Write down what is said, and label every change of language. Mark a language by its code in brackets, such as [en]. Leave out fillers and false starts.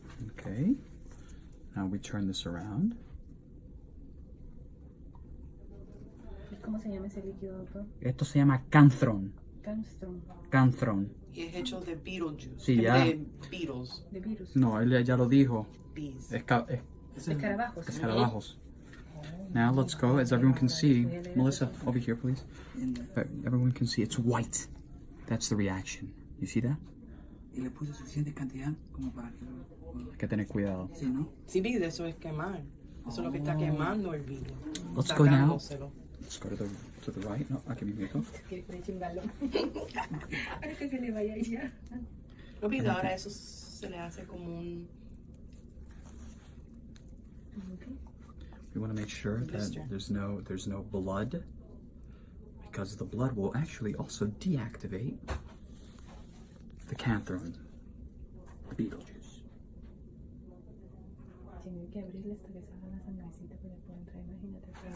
[en] Okay, now we turn this around. [es] ¿Cómo se llama ese líquido, doctor? Esto se llama canthrone. Canthrone. Y es hecho de [en] beetle juice. [es] Sí, ya. De beetles. De virus. No, él ya lo dijo. [en] Bees. [es] Escarabajos. Escarabajos. [en] Now let's go, as everyone can see. Melissa, over here, please. Everyone can see it's white. That's the reaction. You see that? [es] Y le puse suficiente cantidad como para que Hay que tener cuidado. Sí, ¿no? Sí, de eso es quemar. Eso es lo que está quemando el virus. [en] Let's go now. [es] Sacándoselo. [en] Let's go to the right. [es] No, aquí mismo. Quiere que le eche un balón. Para que se le vaya ahí ya. No, pero ahora eso se le hace como un... [en] We want to make sure that there's no blood, because the blood will actually also deactivate the canthrone, the beetle juice. [es] Tiene que abrirle hasta que salga la sangrecita para poder entrar, imagínate.